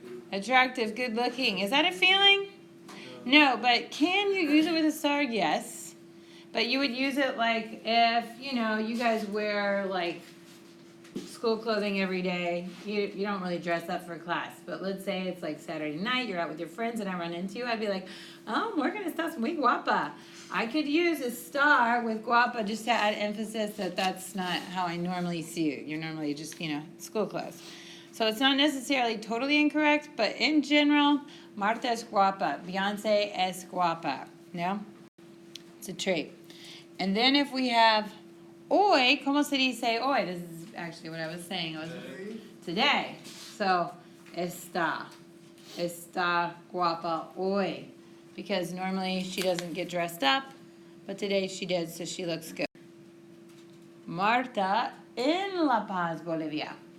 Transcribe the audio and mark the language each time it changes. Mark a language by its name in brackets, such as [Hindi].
[English] Attractive, good looking. Is that a feeling? No, but can you use it with a SAR? Yes. But you would use it like if, you guys wear like school clothing every day. You don't really dress up for class. But let's say it's like Saturday night, you're out with your friends and I run into you. I'd be like, oh, Morgan, [Spanish] estás muy guapa. [English] I could use a star with guapa just to add emphasis that that's not how I normally see you. You're normally just, school clothes. So it's not necessarily totally incorrect, but in general, [Spanish] Marta es guapa. Beyonce es guapa. No? It's a trait. [English] And then if we have hoy, [Spanish] ¿cómo se dice hoy? [English] This is actually what I was saying. It was today. So, está. [Spanish] Está guapa hoy. [English] Because normally she doesn't get dressed up, but today she did, so she looks good. [Spanish] Marta en La Paz, Bolivia.